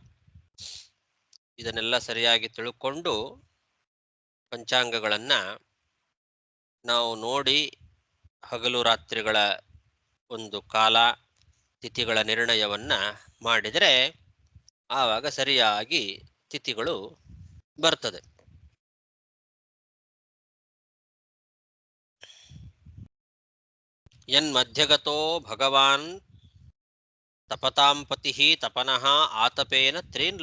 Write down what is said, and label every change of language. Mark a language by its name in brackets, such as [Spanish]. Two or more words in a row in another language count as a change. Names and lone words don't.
[Kannada] ಇದನ್ನೆಲ್ಲ ಸರಿಯಾಗಿ ತಿಳ್ಕೊಂಡು ಪಂಚಾಂಗಗಳನ್ನ ನಾವು ನೋಡಿ ಹಗಲು ರಾತ್ರಿಗಳ ಒಂದು ಕಾಲ ತಿಥಿಗಳ ನಿರ್ಣಯವನ್ನ ಮಾಡಿದರೆ ಆವಾಗ ಸರಿಯಾಗಿ ತಿಥಿಗಳು ಬರ್ತದೆ. [Sanskrit] ಯನ್ಮಧ್ಯಗತೋ ಭಗವಾನ್ ತಪತಾಂ ಪತಿಃ ತಪನಃ ಆತಪೇನ ತ್ರೀನ್